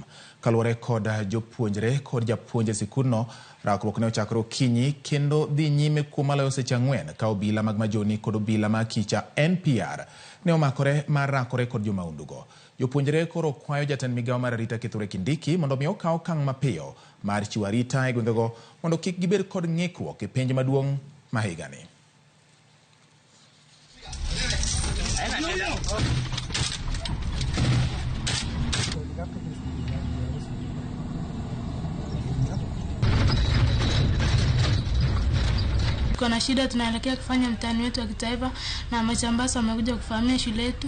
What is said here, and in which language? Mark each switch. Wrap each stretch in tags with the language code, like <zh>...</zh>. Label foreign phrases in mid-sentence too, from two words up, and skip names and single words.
<luo>Kalwore kod jopuonjre kod japuonje sikundno, rakruok ne ochakro kinyi kendo dhi nyime kuom maloyo seche 4 ka obila mag majoni kod obila ma kicha NPR ne omakore mar rakore kod jomaundugo. Jopuonjre koro kwayo jatend migawo mar arita Kithure Kindiki mondo mi okaw okang' mapiyo mar chiwo arita e gwengego mondo kik gibed kod ng'ikruok e penj maduong' ma higani.</luo> <sw>Kuna shida tunaelekea kufanya mtihani wetu wa kitaifa na Machambasa wamekuja kufahamia shule yetu.</sw>